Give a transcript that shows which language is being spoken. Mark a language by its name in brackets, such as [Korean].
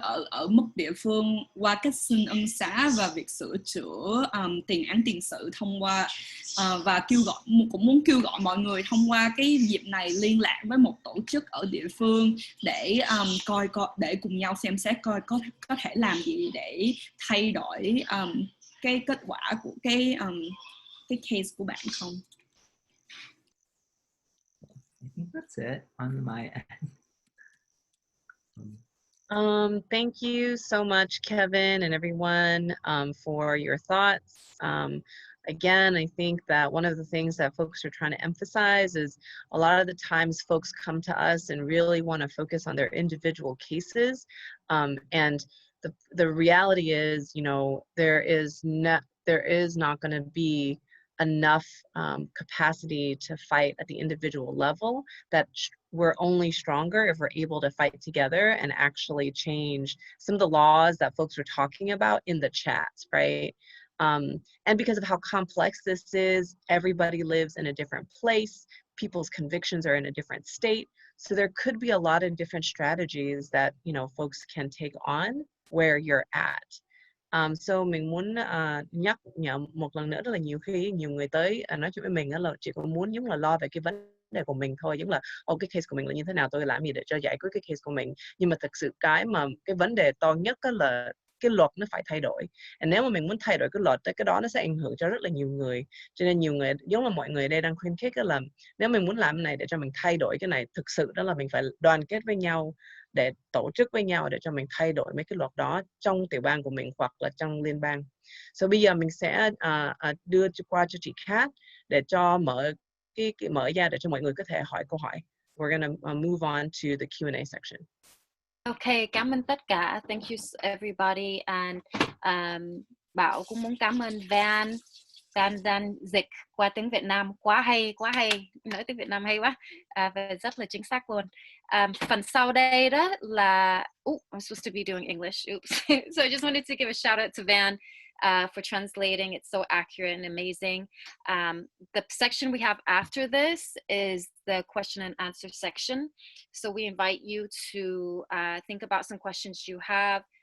[Vietnamese] Ở mức địa phương qua cách xin ân xá và việc sửa chữa tiền án tiền sự thông qua và cũng muốn kêu gọi mọi người thông qua cái dịp này liên lạc với một tổ chức ở địa phương để để cùng nhau xem xét coi có thể làm gì để thay đổi cái kết quả của cái case của bạn không. [English] I think that's it on my end. Thank you so much, Kevin, and everyone for your thoughts. Again, I think that one of the things that folks are trying to emphasize is a lot of the times folks come to us and really want to focus on their individual cases. And the reality is, you know, there is not going to be enough capacity to fight at the individual level, that we're only stronger if we're able to fight together and actually change some of the laws that folks were talking about in the chats, right? And because of how complex this is, everybody lives in a different place, people's convictions are in a different state, so there could be a lot of different strategies that, you know, folks can take on where you're at. [Vietnamese] So mình muốn nhắc nhở một lần nữa, rất là nhiều khi nhiều người tới nói chuyện với mình là chị cũng muốn giống là lo về cái vấn đề của mình thôi, giống là cái case của mình là như thế nào, tôi làm gì để cho giải quyết cái case của mình. Nhưng mà thực sự cái vấn đề to nhất là cái luật nó phải thay đổi. Nếu mà mình muốn thay đổi cái luật, cái đó nó sẽ ảnh hưởng cho rất là nhiều người. Cho nên nhiều người, giống là mọi người ở đây đang khuyến khích là nếu mình muốn làm cái này để cho mình thay đổi cái này, thực sự đó là mình phải đoàn kết với nhau, để tổ chức với nhau để cho mình thay đổi mấy cái luật đó trong tiểu bang của mình hoặc là trong liên bang. So bây giờ mình sẽ đưa qua cho chị Kat để cho mở ra để cho mọi người có thể hỏi câu hỏi. [English] We're gonna move on to the Q&A section. [Vietnamese] Okay, cảm ơn tất cả. [English] Thank you everybody. [Vietnamese] And Bảo cũng muốn cảm ơn Van dịch qua tiếng Việt Nam, quá hay, nói tiếng Việt Nam hay quá, và rất là chính xác luôn. Phần sau đây đó là [English] I'm supposed to be doing English, oops. So I just wanted to give a shout out to Van for translating. It's so accurate and amazing. The section we have after this is the question and answer section. So we invite you to think about some questions you have.